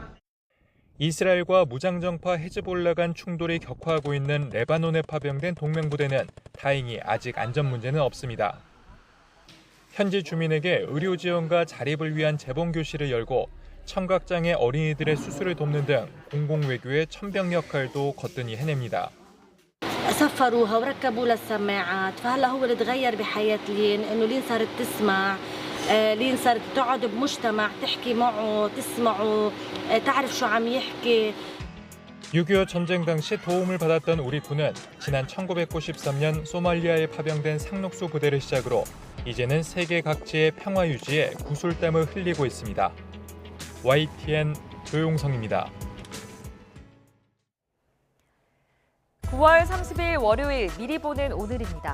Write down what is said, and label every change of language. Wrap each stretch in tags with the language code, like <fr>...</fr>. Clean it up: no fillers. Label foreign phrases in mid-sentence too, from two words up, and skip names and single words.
<ko>이스라엘과 무장정파 헤즈볼라 간 충돌이 격화하고 있는 레바논에 파병된 동맹부대는 다행히 아직 안전 문제는 없습니다. 현지 주민에게 의료 지원과 자립을 위한 재봉교실을 열고 청각장애 어린이들의 수술을 돕는 등 공공외교의 천병 역할도 거뜬히 해냅니다.</ko> <ar>سفروها وركبوا لها السماعات فهلا هو اللي تغير بحياة لين انه لين صارت تسمع لين صارت تقعد بمجتمع تحكي معه تسمعه تعرف شو عم يحكي.</ar> <ko>6.25 전쟁 당시 도움을 받았던 우리 군은 지난 1993년 소말리아에 파병된 상록수 부대를 시작으로 이제는 세계 각지의 평화 유지에 구슬땀을 흘리고 있습니다. YTN 조용성입니다. 9월 30일 월요일 미리 보는 오늘입니다.</ko>